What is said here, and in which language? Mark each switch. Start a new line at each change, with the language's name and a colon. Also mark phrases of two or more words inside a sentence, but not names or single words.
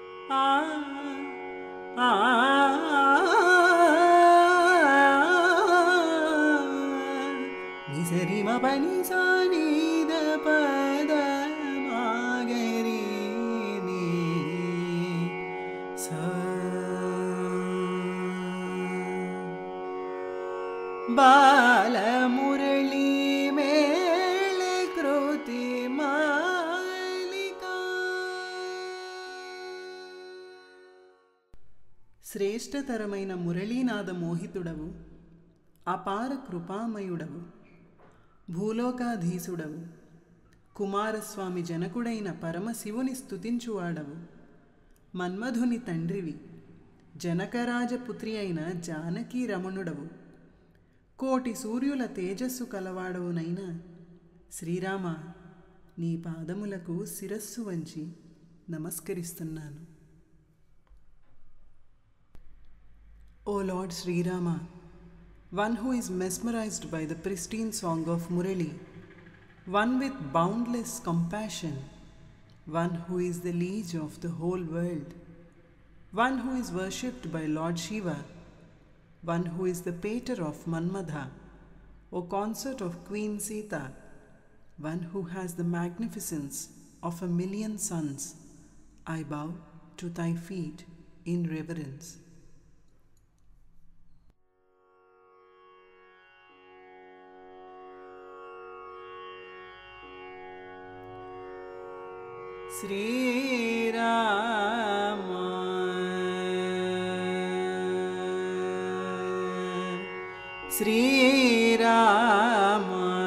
Telugu: आ आ निसरि म पनि सा नि द प द म ग रि नि सा బాల మురళీ మేళ కృతి మాలిక శ్రేష్టతరమైన మురళీనాద మోహితుడవు, అపార కృపామయుడవు, భూలోకాధీసుడవు, కుమారస్వామి జనకుడైన పరమశివుని స్తుతించువాడవు, మన్మధుని తండ్రివి, జనకరాజపుత్రి అయిన జానకీ రమణుడవు, కోటి సూర్యుల తేజస్సు కలవాడవునైనా శ్రీరామ, నీ పాదములకు శిరస్సు వంచి నమస్కరిస్తున్నాను.
English: O Lord Sri Rama, one who is mesmerized by the pristine song of Murali, one with boundless compassion, one who is the liege of the whole world, one who is worshipped by Lord Shiva, one who is the pater of Manmadha, O consort of Queen Sita, one who has the magnificence of 1,000,000 suns, I bow to thy feet in reverence. Sri Rama, Sri Rama,